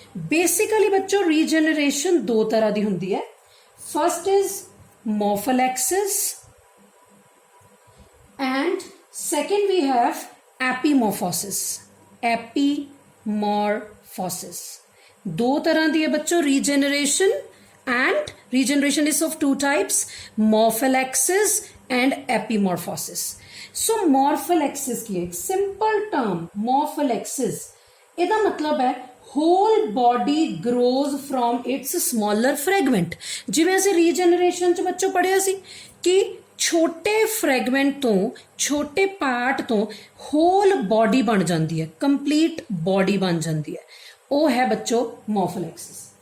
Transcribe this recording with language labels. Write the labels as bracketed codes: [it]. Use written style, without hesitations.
[pa] Basically ਬੱਚੋ ਰੀਜਨਰੇਸ਼ਨ 2 ਤਰ੍ਹਾਂ ਦੀ ਹੁੰਦੀ ਹੈ। [en] First is morphallaxis and second we have epimorphosis. [pa] ਐਪੀਮੋਰਫੋਸਿਸ 2 ਤਰ੍ਹਾਂ ਦੀ ਹੈ ਬੱਚੋ ਰੀਜਨਰੇਸ਼ਨ, [en] And regeneration is of 2 types, morphallaxis and epimorphosis। [pa] so morpholexis ਕੀ ਹੈ? [en] simple term morpholexis, [pa] ਇਹਦਾ ਮਤਲਬ ਹੈ [en] whole body grows from its smaller fragment। [pa] ਜਿਵੇਂ ਅਸੀਂ ਰੀਜਨਰੇਸ਼ਨ 'ਚ ਬੱਚੋ ਪੜ੍ਹਿਆ ਸੀ ਕਿ ਛੋਟੇ ਫਰੈਗਮੈਂਟ ਤੋਂ, ਛੋਟੇ ਪਾਰਟ ਤੋਂ ਹੋਲ ਬੋਡੀ ਬਣ ਜਾਂਦੀ ਹੈ, ਕੰਪਲੀਟ ਬੋਡੀ ਬਣ ਜਾਂਦੀ ਹੈ, ਉਹ ਹੈ ਬੱਚੋ ਮੋਰਫੋਲੈਕਸਿਸ।